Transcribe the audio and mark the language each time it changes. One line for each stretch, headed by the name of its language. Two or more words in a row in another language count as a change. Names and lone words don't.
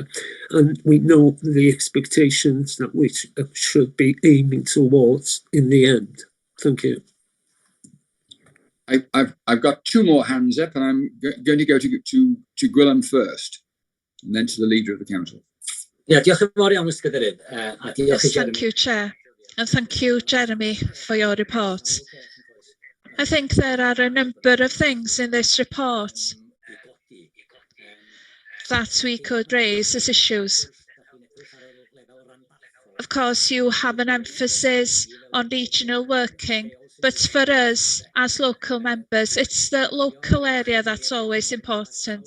English: And we know the expectations that we should be aiming towards in the end. Thank you. I've got two more hands up, and I'm going to go to Gwilym first, and then to the Leader of the Council. Yeah,
Welsh: diolch yn fawr iawn, Mr. Cadeirydd.
English: Yes, thank you, Chair. And thank you, Jeremy, for your report. I think there are a number of things in this report that we could raise as issues. Of course, you have an emphasis on regional working, but for us as local members, it's the local area that's always important.